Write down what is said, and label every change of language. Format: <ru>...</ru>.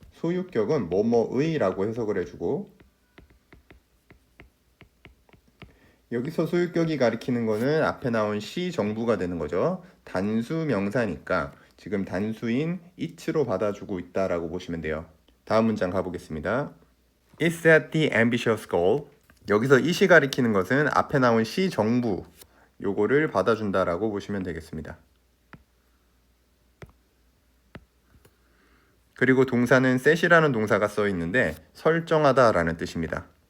<ko>소유격은 뭐뭐의 라고 해석을 해주고 여기서 소유격이 가리키는 거는 앞에 나온 시 정부가 되는 거죠. 단수 명사니까 지금 단수인 it로 받아주고 있다라고 보시면 돼요. 다음 문장 가보겠습니다.</ko> <en>It set the ambitious goal.</en> <ko>여기서 it이 가리키는 것은 앞에 나온 시 정부 요거를 받아준다라고 보시면 되겠습니다. 그리고 동사는 set이라는 동사가 써 있는데 설정하다라는 뜻입니다.</ko>